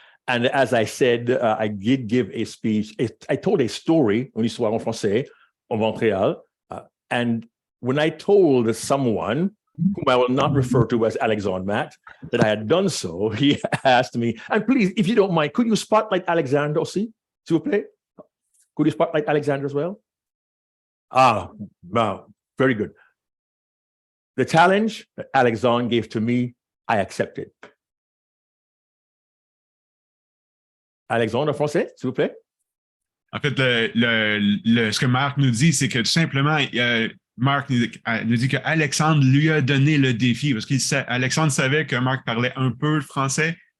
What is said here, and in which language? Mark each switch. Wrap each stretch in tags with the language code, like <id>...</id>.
<en>And as I said, I did give a speech. I told a story,</en> <fr>une histoire en français, en Montréal.</fr> <en>And when I told someone, whom I will not refer to as Alexandre Matt, that I had done so, he asked me, and please, if you don't mind, could you spotlight Alexandre</en> <fr>aussi, s'il vous plaît?</fr> <en>Could you spotlight Alexandre as well? Wow, very good. The challenge that Alexandre gave to me, I accepted.</en> <fr>Alexandre en français, s'il vous plaît. En fait, ce que Marc nous dit, c'est que tout simplement, Marc nous dit qu'Alexandre lui a donné le défi parce qu'Alexandre savait que Marc parlait un peu le français.</fr>